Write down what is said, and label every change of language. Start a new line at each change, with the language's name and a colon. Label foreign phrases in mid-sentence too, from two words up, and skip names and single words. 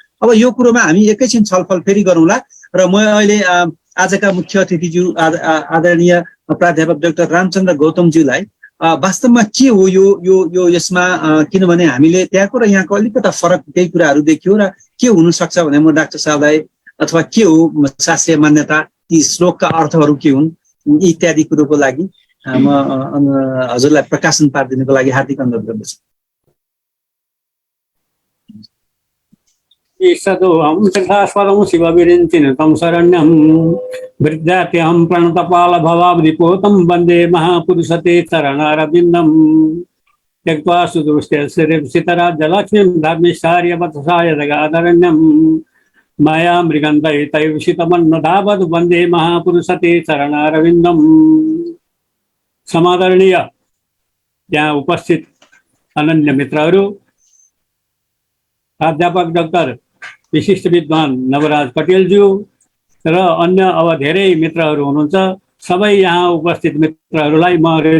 Nepali: अब यो कुरोमा हामी एकैछिन छलफल फेरि गरौँला र म अहिले आजका मुख्य अतिथिज्यू आदरणीय प्राध्यापक डाक्टर रामचन्द्र गौतमज्यूलाई वास्तवमा के हो यो यसमा, किनभने हामीले त्यहाँको र यहाँको अलिकता फरक केही कुराहरू देखियो र के हुन सक्छ भने म डाक्टर साहबलाई अथवा के हो शास्त्रीय मान्यता, ती श्लोकका अर्थहरू के हुन् इत्यादि कुरोको लागि म हजुरलाई प्रकाशन पारिदिनुको लागि हार्दिक अनुरोध गर्दछु।
Sanskrit: ईशदोहं तथास्वरं शिवविरिञ्चिनुतं शरण्यं वृद्धात्यहं प्रणतपाल भवाब्धिपोतं वन्दे महापुरुषते चरणारविन्दं त्यक्त्वा सुदुष्टैर्सितराज्यलक्ष्मीं धर्मिष्ठार्यवत्साय जगादरण्यं माया मृगन्धैतैवशितमन्नधावद् वन्दे महापुरुषते चरणारविन्दं।
Nepali: समादरणीय यहाँ उपस्थित अनन्य मित्रहरू, प्राध्यापक डाक्टर विशिष्ट विद्वान नवराज पटेलज्यू र अन्य अब धेरै मित्रहरू हुनुहुन्छ, सबै यहाँ उपस्थित मित्रहरूलाई म